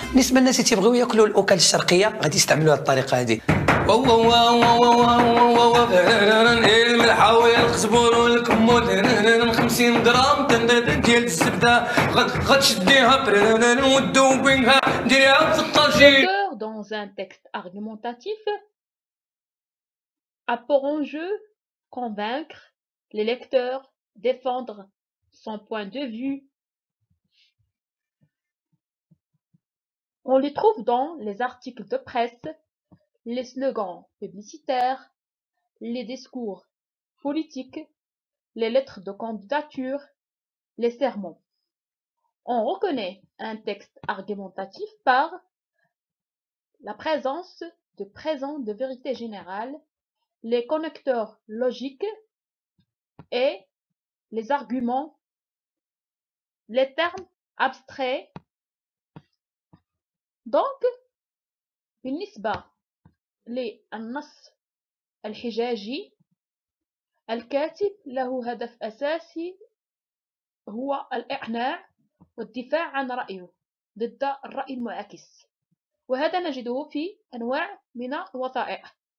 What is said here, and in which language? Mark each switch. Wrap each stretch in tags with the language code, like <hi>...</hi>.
<ar>بالنسبه للناس اللي تيبغيو ياكلوا الاكل الشرقيه غادي يستعملوا هذه الطريقه هذه. الملحه والقزبر والكمون 50 غرام ديال الزبده غتشديها وتذوبيها ديريها في الطاجين.</ar> <fr>Dans un texte argumentatif a pour enjeu convaincre les lecteurs, défendre son point de vue. On les trouve dans les articles de presse, les slogans publicitaires, les discours politiques, les lettres de candidature, les sermons. On reconnaît un texte argumentatif par la présence de présents de vérité générale, les connecteurs logiques et les arguments, les termes abstraits.</fr> <ar>Donc, بالنسبة للنص الحجاجي الكاتب له هدف أساسي هو الإقناع والدفاع عن رأيه ضد الرأي المعاكس، وهذا نجده في أنواع من الوثائق</ar>